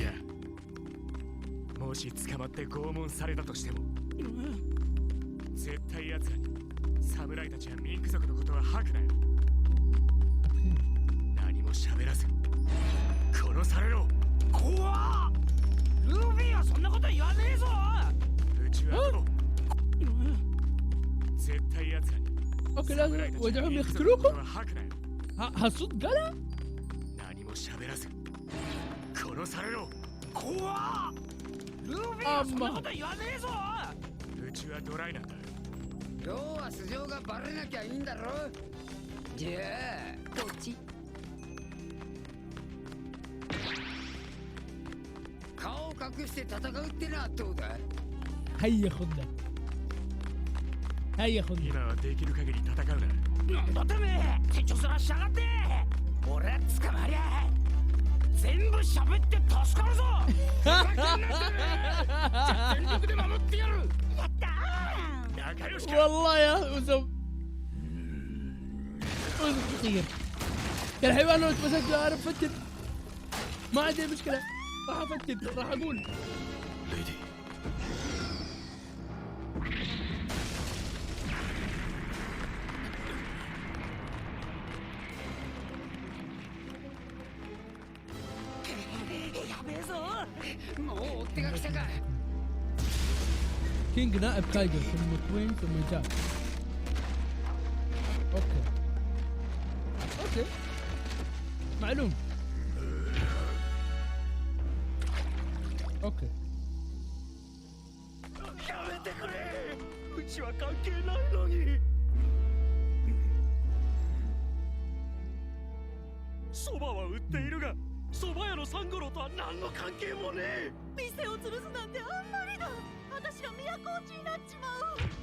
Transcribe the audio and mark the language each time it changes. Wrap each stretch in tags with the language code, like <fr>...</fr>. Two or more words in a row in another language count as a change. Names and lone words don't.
<ja>もし捕まって拷問されたとしても絶対奴らに侍たちやミンク族のことは吐くなよ。何も喋らず殺されろ。怖っルフィはそんなこと言わねえぞうちはでも絶対奴らに</ja> <ar>اوكي لازم</ar> <ja>侍たちや</ja> <ar>ودعهم</ar> <ja>ミンク族のこと</ja> <ar>يقتلوكم</ar> <ja>は吐くなよ。</ja> <ar>هالصدق قالها</ar> <ja>何も喋らず殺されろ。怖っルフィはそんなこと言わねえぞうちはドライなんだ。要は素性がバレなきゃいいんだろ。じゃあどっち顔を隠して戦うってのはどうだ。</ja> <ar>هيا خذنا هيا خذنا</ar> <ja>今はできる限り戦うな。なんだてめえ手帳すらしやがって俺は捕まりゃ全部喋って助かるぞ全力で守ってやるやったー仲良しか。</ja> <ar>والله يا وزم خطير يا الحيوان لو اتمسكت اعرف فتن ما عندي مشكله راح افتن راح اقول</ar> <ja>レディやべえぞもう追っ手が来たか。</ja> <ar>كينج نائب كايدو ثم كوين ثم جاك</ar> <en>okay okay</en> <ar>معلوم اوكي</ar> <ja>やめてくれうちは関係ないのにそばは売っているが蕎麦屋のサンゴロとは何の関係もねえ店を潰すなんてあんまりだ私が都落ちになっちまう</ja>